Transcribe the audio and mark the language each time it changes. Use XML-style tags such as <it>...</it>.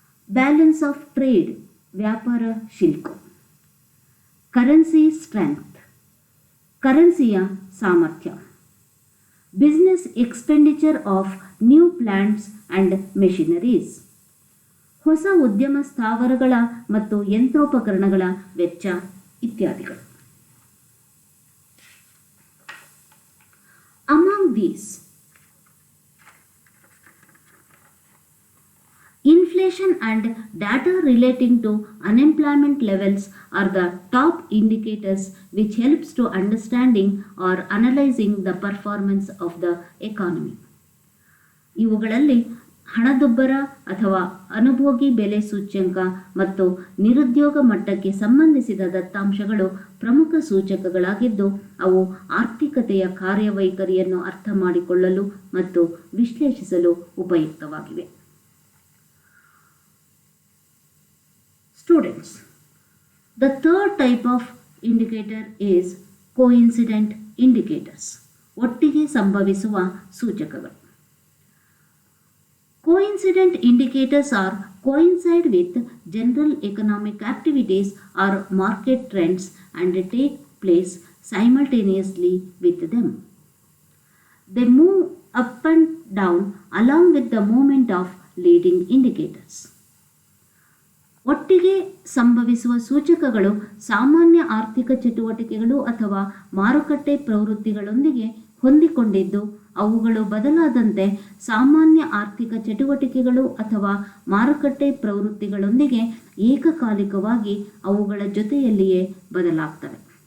<en>balance of trade,</en> <kn>ವ್ಯಾಪಾರ ಶಿಲ್ಪ.</kn> <en>currency strength,</en> <kn>ಕರೆನ್ಸಿಯ ಸಾಮರ್ಥ್ಯ.</kn> <en>business expenditure of new plants and machineries,</en> <kn>ಹೊಸ ಉದ್ಯಮ ಸ್ಥಾವರಗಳ ಮತ್ತು ಯಂತ್ರೋಪಕರಣಗಳ ವೆಚ್ಚ ಇತ್ಯಾದಿಗಳು.</kn> <en>Among these, inflation and data relating to unemployment levels are the top indicators which helps to understanding or analyzing the performance of the economy.</en> <kn>ಇವುಗಳಲ್ಲಿ ಹಣದುಬ್ಬರ ಅಥವಾ ಅನುಭೋಗಿ ಬೆಲೆ ಸೂಚ್ಯಂಕ ಮತ್ತು ನಿರುದ್ಯೋಗ ಮಟ್ಟಕ್ಕೆ ಸಂಬಂಧಿಸಿದ ದತ್ತಾಂಶಗಳು ಪ್ರಮುಖ ಸೂಚಕಗಳಾಗಿದ್ದು ಅವು ಆರ್ಥಿಕತೆಯ ಕಾರ್ಯವೈಖರಿಯನ್ನು ಅರ್ಥ ಮಾಡಿಕೊಳ್ಳಲು ಮತ್ತು ವಿಶ್ಲೇಷಿಸಲು ಉಪಯುಕ್ತವಾಗಿವೆ.</kn> <en>Students, the third type of indicator is coincident indicators,</en> <kn>ಒಟ್ಟಿಗೆ ಸಂಭವಿಸುವ ಸೂಚಕಗಳು.</kn> <en>Coincident indicators are coincide with general economic activities or market trends and take place simultaneously with them. They move up and down along with the movement of leading indicators.</en> <kn>ಒಟ್ಟಿಗೆ ಸಂಭವಿಸುವ ಸೂಚಕಗಳು ಸಾಮಾನ್ಯ ಆರ್ಥಿಕ ಚಟುವಟಿಕೆಗಳು ಅಥವಾ ಮಾರುಕಟ್ಟೆ ಪ್ರವೃತ್ತಿಗಳೊಂದಿಗೆ ಹೊಂದಿಕೊಂಡಿದ್ದು ಅವುಗಳು ಬದಲಾದಂತೆ ಸಾಮಾನ್ಯ ಆರ್ಥಿಕ ಚಟುವಟಿಕೆಗಳು ಅಥವಾ ಮಾರುಕಟ್ಟೆ ಪ್ರವೃತ್ತಿಗಳೊಂದಿಗೆ ಏಕಕಾಲಿಕವಾಗಿ ಅವುಗಳ ಜೊತೆಯಲ್ಲಿಯೇ ಬದಲಾಗ್ತವೆ.</kn>